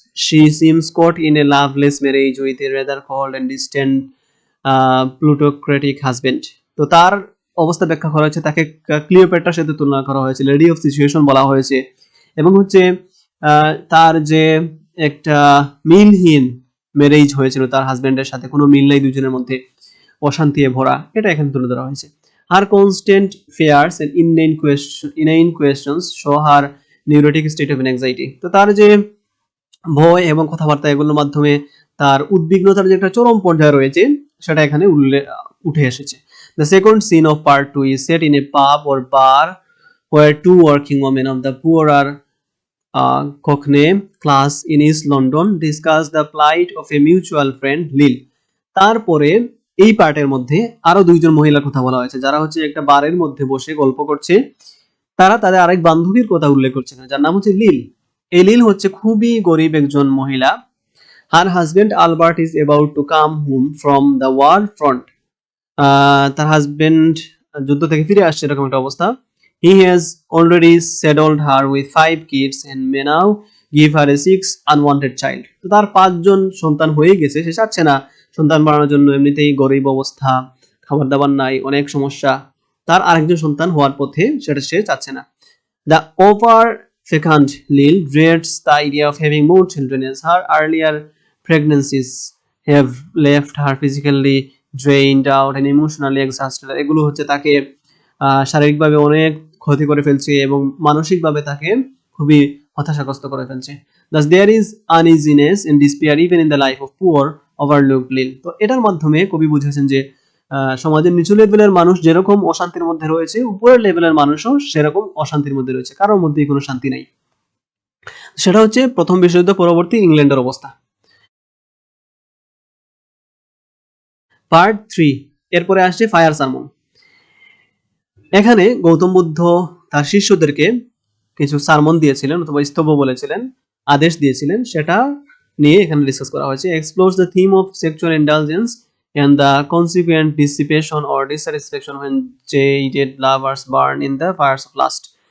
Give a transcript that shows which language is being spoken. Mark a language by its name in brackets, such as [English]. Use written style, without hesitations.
[English] She seems caught in a loveless marriage with a rather cold and distant plutocratic husband. [Bangla] তো তার অবস্থা ব্যাখ্যা করা হয়েছে, তাকে ক্লিওপেট্রার সাথে তুলনা করা হয়েছে, লেডি অফ সিচুয়েশন বলা হয়েছে, এবং হচ্ছে তার যে একটা মিলহীন ম্যারেজ হয়েছিল তার হাজবেন্ডের সাথে, কোনো মিল নাই দুজনের মধ্যে, অশান্তিতে ভরা, এটা এখানে তুলে ধরা হয়েছে। [English] Her constant fears and inane questions show her neurotic state of anxiety. [Bangla] তো তার যে ভয় এবং কথাবার্তা, এগুলোর মাধ্যমে তার উদ্বিগ্নতার যে একটা চরম পর্যায়ে রয়েছে, সেটা এখানে উঠে এসেছে। [English] The second scene of part 2 is set in a pub or bar where two working women of the poorer Cockney class in East London discuss the plight of a mutual friend Lil. [Bangla] তারপরে এই পার্টের মধ্যে আরো দুইজন মহিলার কথা বলা হয়েছে, যারা হচ্ছে একটা বারের মধ্যে বসে গল্প করছে। তারা তাদের আরেক বান্ধবীর কথা উল্লেখ করছে, যার নাম হচ্ছে লিল। এই লিল হচ্ছে খুবই গরিব একজন মহিলা। [English] Her husband Albert is about to come home from the war front. [Bangla] তার হাজবেন্ড যুদ্ধ থেকে ফিরে আসছে, এরকম একটা অবস্থা। [English] He has already saddled her with 5 kids and may now give her a 6th unwanted child. [Bangla] তো তার 5জন সন্তান হয়ে গেছে, সে চাচ্ছে না সন্তান বাড়ানোর জন্য, এমনিতেই গরিব অবস্থা, খাবার দাবার নাই, অনেক সমস্যা, তার আরেকজন সন্তান হওয়ার পথে, সেটা সে চাচ্ছে না। [English] The over-fecund Lil dreads the idea of having more children as her earlier pregnancies have left her physically drained out and emotionally exhausted. [Bangla] এগুলো হচ্ছে তাকে শারীরিকভাবে অনেক ক্ষতি করে ফেলছে এবং মানসিকভাবে তাকে খুবই হতাশাগ্রস্ত করে ফেলছে। [English] Thus there is uneasiness and despair even in the life of poor overlooked Lil। [Bangla] তো এটার মাধ্যমে কবি বুঝেছেন যে সমাজের নিচু লেভেলের মানুষ যেরকম অশান্তির মধ্যে রয়েছে, উপরের লেভেলের মানুষও সেরকম অশান্তির মধ্যে রয়েছে, কারোর মধ্যেই কোনো শান্তি নাই। সেটা হচ্ছে প্রথম বিশ্বযুদ্ধ পরবর্তী ইংল্যান্ডের অবস্থা। পার্ট 3 এরপরে আসছে ফায়ার সারমন। এখানে গৌতম বুদ্ধ তার শিষ্যদেরকে কিছু সারমন দিয়েছিলেন অথবা স্তব বলেছিলেন, আদেশ দিয়েছিলেন, সেটা নিয়ে এখানে ডিসকাস করা হয়েছে। [English] Explores the theme of sexual indulgence and the consequent dissipation or dissatisfaction when jaded lovers burn in the fires of lust।